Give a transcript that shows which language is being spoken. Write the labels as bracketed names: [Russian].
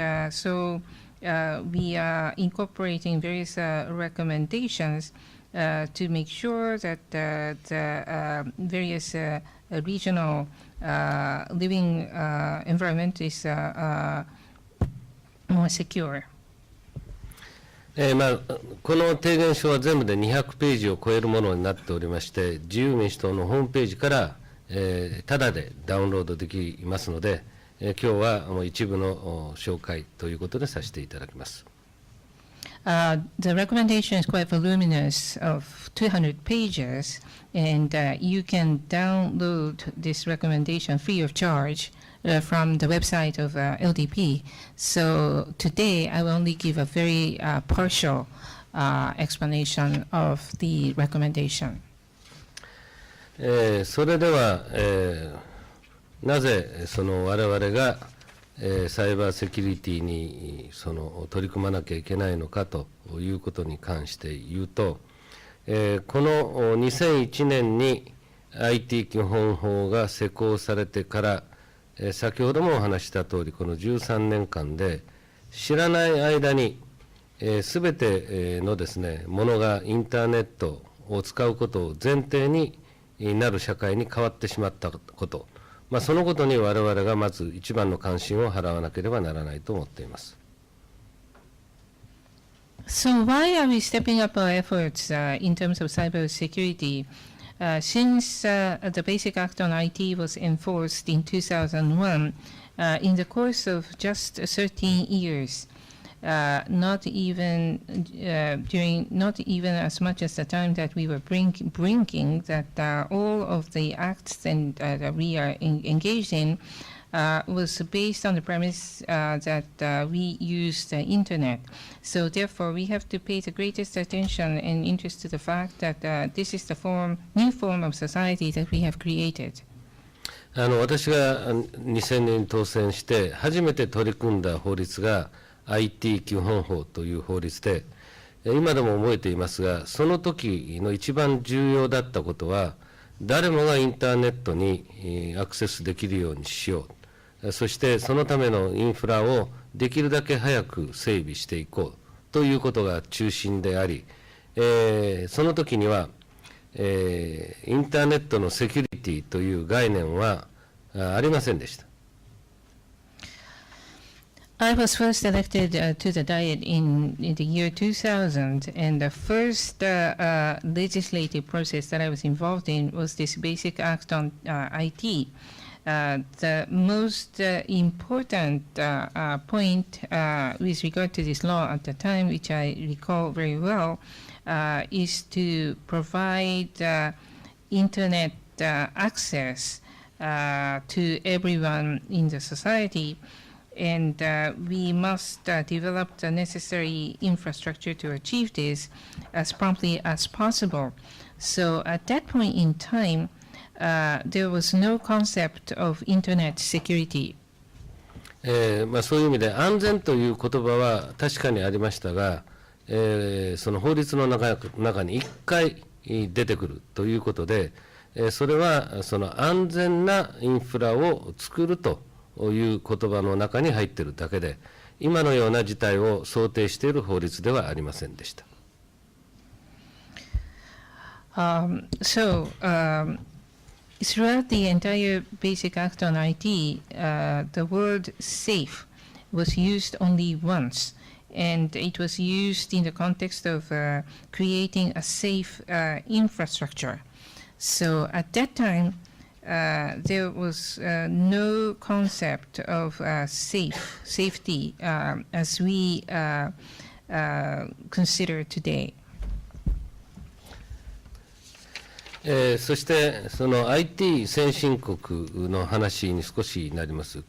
[English] So we are incorporating various recommendations to make sure that the various regional living environment is more secure. [Japanese] この提言書は全部で200ページを超えるものになっておりまして、自由民主党のホームページから、タダでダウンロードできますので、今日はもう一部の紹介ということでさせていただきます。 [English] The recommendation is quite voluminous of 200 pages, and you can download this recommendation free of charge from the website of LDP. So today I will only give a very partial explanation of the recommendation. [Japanese] それでは、なぜ我々がサイバーセキュリティに取り組まなきゃいけないのかということに関して言うと、この2001年に IT 基本法が施行されてから、先ほどもお話した通り、この13年間で知らない間に、すべてのですね、ものがインターネットを使うことを前提になる社会に変わってしまったこと、そのことに我々がまず一番の関心を払わなければならないと思っています。 [English] So why are we stepping up our efforts in terms of cybersecurity? Since the Basic Act on IT was enforced in 2001, in the course of just 13 years, not even as much as the time that we were bringing that all of the acts that we are engaged in was based on the premise that we use the internet. So therefore, we have to pay the greatest attention and interest to the fact that this is the new form of society that we have created. [Japanese] 私が2000年に当選して初めて取り組んだ法律が IT 基本法という法律で、今でも覚えていますが、その時の一番重要だったことは、誰もがインターネットにアクセスできるようにしよう。そしてそのためのインフラをできるだけ早く整備していこうということが中心であり、その時には、インターネットのセキュリティという概念はありませんでした。 [English] I was first elected to the Diet in the year 2000, and the first legislative process that I was involved in was this Basic Act on IT. The most important point with regard to this law at the time, which I recall very well, is to provide internet access to everyone in the society. And we must develop the necessary infrastructure to achieve this as promptly as possible. So at that point in time, there was no concept of internet security. [Japanese] そういう意味で安全という言葉は確かにありましたが、その法律の中に1回出てくるということで、それはその安全なインフラを作るという言葉の中に入っているだけで、今のような事態を想定している法律ではありませんでした。 [English] Throughout the entire Basic Act on IT, the word safe was used only once, and it was used in the context of creating a safe infrastructure. So at that time, there was no concept of safety as we consider today. [Japanese] そしてその IT 先進国の話に少しなります。